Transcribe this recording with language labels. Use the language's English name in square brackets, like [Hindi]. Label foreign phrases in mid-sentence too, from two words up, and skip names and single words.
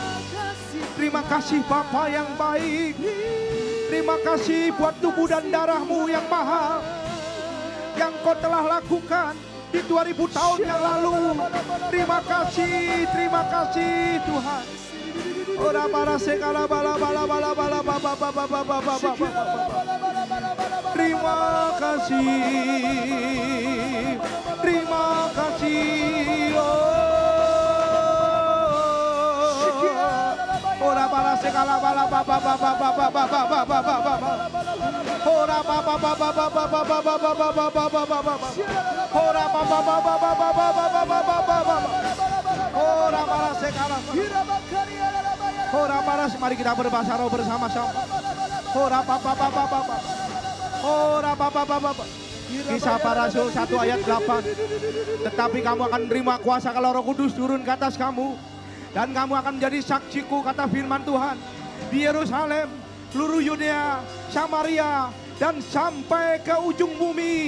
[Indonesian] Terima kasih Bapa yang baik. Terima kasih buat tubuh dan darah-Mu yang mahal, yang Kau telah lakukan di 2000 tahun yang lalu. Terima kasih Tuhan. Ora para sekala bala bala bala bala baba baba baba baba. Terima kasih. Terima kasih. Ora para sekala bala baba baba baba baba baba. Ora baba baba baba baba baba baba. Ora baba baba baba baba baba. Ora para sekala. Ora para, mari kita berbahasa roh bersama-sama. Ora baba baba baba. Ora baba baba baba. Kisah para Rasul 1 ayat 8. Tetapi kamu akan menerima kuasa kalau Roh Kudus turun ke atas kamu. Dan kamu akan menjadi saksiku, kata firman Tuhan, di Yerusalem, seluruh Yudea, Samaria, dan sampai ke ujung bumi.